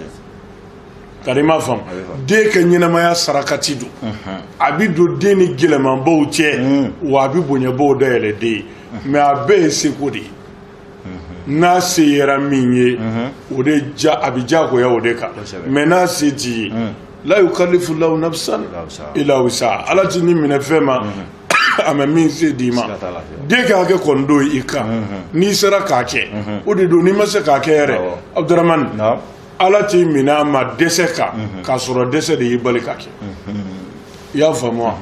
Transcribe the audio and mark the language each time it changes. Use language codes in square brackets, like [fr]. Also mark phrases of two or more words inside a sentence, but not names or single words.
[bm] kari ma faamu den ka ɲɛnamaya sarakati don a bi don den ni gɛlɛmanbaw cɛ wa a bi bonyabaw dayɛlɛ den ye mais a bɛɛ ye seko de ye n'a se yɛrɛ min ye o de a bi diyagoya o de kan mais n'a se t'i ye [ar] لا يكلف الله نفسا إلا وسعها [bm] ala ti ni minɛ fɛn ma a ma min se d'i ma den ka hakɛ kɔni don i kan n'i sera k'a kɛ o de don n'i ma se k'a kɛ yɛrɛ Abdramane ala t'i minɛ a ma dɛsɛ kan k'a sɔrɔ dɛsɛ de y'i bali ka kɛ i y'a faamu wa